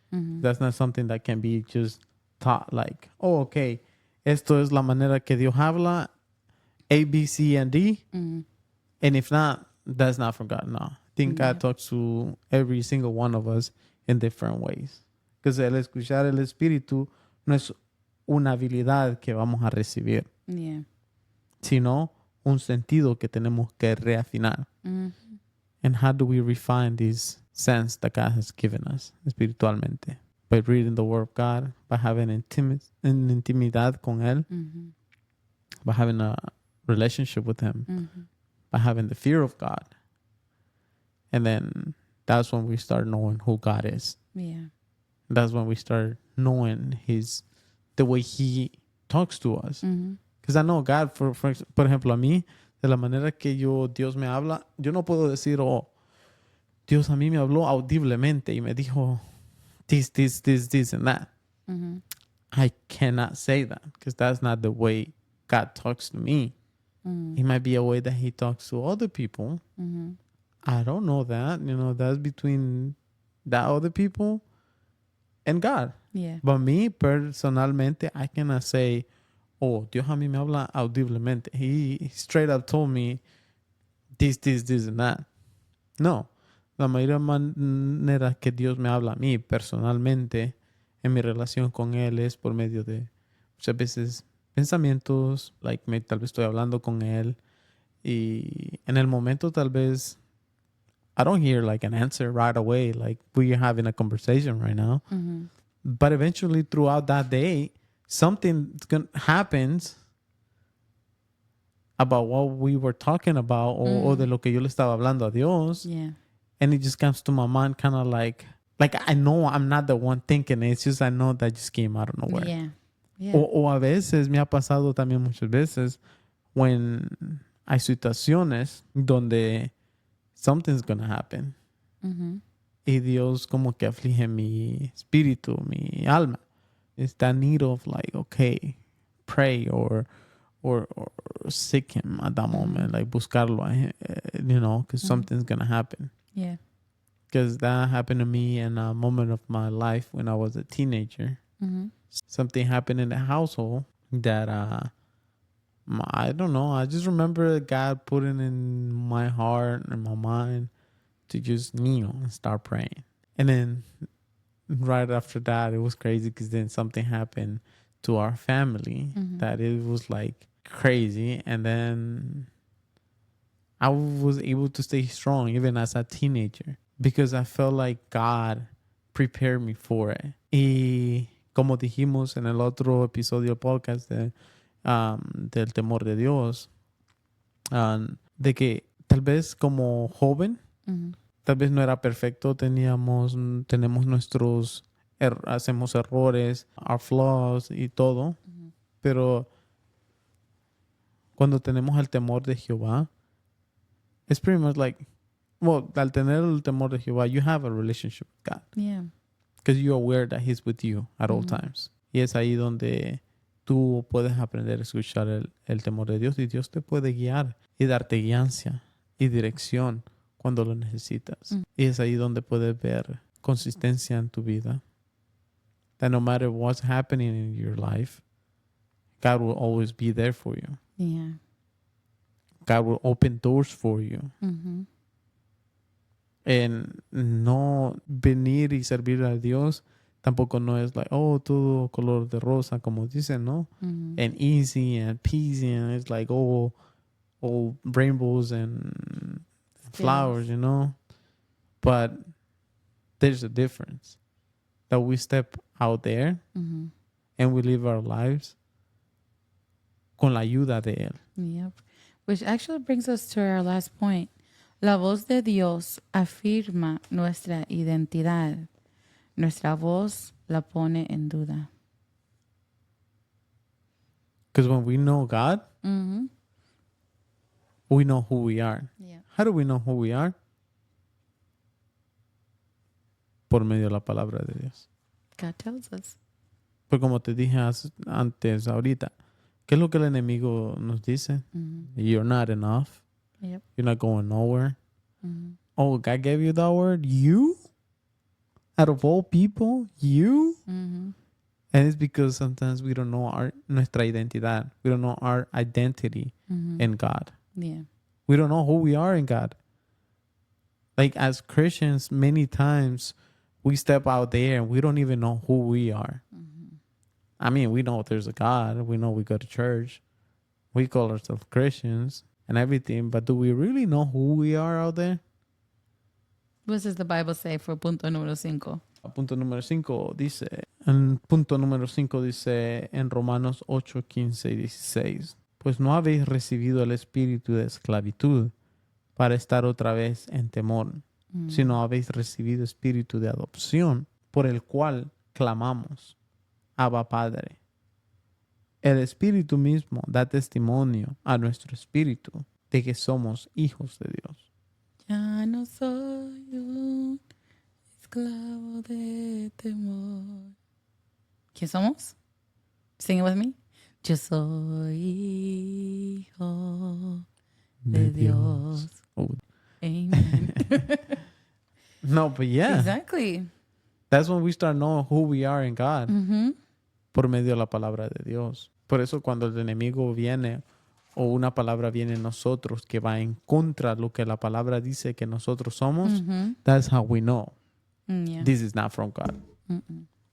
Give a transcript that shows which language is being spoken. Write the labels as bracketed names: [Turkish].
[English] That's not something that can be just taught like, oh, okay, [Spanish] esto es la manera que Dios habla, [English] A, B, C, and D. And if not, that's not from God. No. I think God talks to every single one of us in different ways. [Spanish] Because el escuchar el Espíritu no es una habilidad que vamos a recibir, [English] Yeah. [Spanish] sino un sentido que tenemos que reafinar. [English] And how do we refine this sense that God has given us [Spanish] espiritualmente? [English] By reading the Word of God, by having [Spanish] intimidad con Él, [English] by having a relationship with Him, by having the fear of God. And then that's when we start knowing who God is. Yeah. That's when we start knowing the way He talks to us. Because I know God, [Spanish] por ejemplo, a mí, de la manera que Dios me habla, yo no puedo decir, oh, Dios a mí me habló audiblemente y me dijo [English] this, and that. I cannot say that because that's not the way God talks to me. It might be a way that He talks to other people. I don't know that. That's between that other people and God. Yeah. But me, [Spanish] personalmente, [English] I cannot say, oh, [Spanish] Dios a mí me habla audiblemente. [English] He straight up told me this, and that. No. [Spanish] La mayoría manera que Dios me habla a mí personalmente en mi relación con Él es por medio de muchas veces pensamientos, tal vez estoy hablando con Él y en el momento tal vez [English] I don't hear like an answer right away, like we're having a conversation right now. But eventually throughout that day, something happens about what we were talking about [Spanish] o de lo que yo le estaba hablando a Dios. [English] Yeah. And it just comes to my mind kind of like I know I'm not the one thinking it. It's just I know that just came out of nowhere. Yeah. Yeah. [Spanish] O a veces me ha pasado también muchas veces when hay situaciones donde [English] something's gonna happen. [Spanish] Y Dios como que aflige mi espíritu, mi alma. [English] It's that need of like, okay, pray or seek Him at that moment, like [Spanish] buscarlo, [English] because something's gonna happen. Yeah. because that happened to me in a moment of my life when I was a teenager. Mhm. Something happened in the household that I don't know. I just remember God putting in my heart and my mind to just kneel and start praying. And then right after that, it was crazy because then something happened to our family that it was like crazy. And then I was able to stay strong even as a teenager because I felt like God prepared me for it. [Spanish] Y como dijimos en el otro episodio del podcast del temor de Dios, de que tal vez como joven, Mhm. tal vez no era perfecto, tenemos nuestros, hacemos errores, [English] our flaws [Spanish] y todo, pero cuando tenemos el temor de Jehová, [English] it's pretty much like, well, [Spanish] al tener el temor de Jehová, [English] you have a relationship with God. Yeah. Because you're aware that He's with you at all times. [Spanish] Y es ahí donde tú puedes aprender a escuchar el temor de Dios y Dios te puede guiar y darte guianza y dirección cuando lo necesitas. Y es ahí donde puedes ver consistencia en tu vida. [English] That no matter what's happening in your life, God will always be there for you. Yeah. God will open doors for you. Mhm. [Spanish] En no venir y servir a Dios tampoco no es like, oh, todo color de rosa, como dicen, ¿no? Mhm. [English] And easy and peasy, and it's like, all rainbows and flowers, you know? But there's a difference that we step out there Mhm. and we live our lives [Spanish] con la ayuda de Él. [English] Yep. Which actually brings us to our last point. [Spanish] La voz de Dios afirma nuestra identidad. Nuestra voz la pone en duda. [English] Because when we know God, Mhm. we know who we are. Yeah. How do we know who we are? [Spanish] Por medio de la palabra de Dios. [English] God tells us. [Spanish] Pues como te dije antes, ahorita, ¿qué es lo que el enemigo nos dice? Mhm. [English] You're not enough. Yep. You're not going nowhere. Mhm. Oh, God gave you that word? You? Out of all people? You? Mhm. And it's because sometimes we don't know [Spanish] nuestra identidad. [English] We don't know our identity Mhm. in God. Yeah. We don't know who we are in God. Like as Christians, many times we step out there and we don't even know who we are. I mean, we know there's a God. We know we go to church. We call ourselves Christians and everything. But do we really know who we are out there? What does the Bible say for punto número 5? [Spanish] Punto número 5 dice, en punto número 5 dice en Romanos 8, 15 y 16, pues no habéis recibido el espíritu de esclavitud para estar otra vez en temor, sino habéis recibido espíritu de adopción por el cual clamamos, Abba Padre. El espíritu mismo da testimonio a nuestro espíritu de que somos hijos de Dios. Ya no soy un esclavo de temor. ¿Quién somos? [English] Sing it with me. [Spanish] Yo soy hijo de Dios. Oh. [English] Amen. No, but yeah, Exactly. that's when we start knowing who we are in God. Mhm. [Spanish] Por medio de la palabra de Dios. Por eso cuando el enemigo viene o una palabra viene en nosotros que va en contra de lo que la palabra dice que nosotros somos, Mhm. [English] that's how we know Yeah. this is not from God. Mm-mm.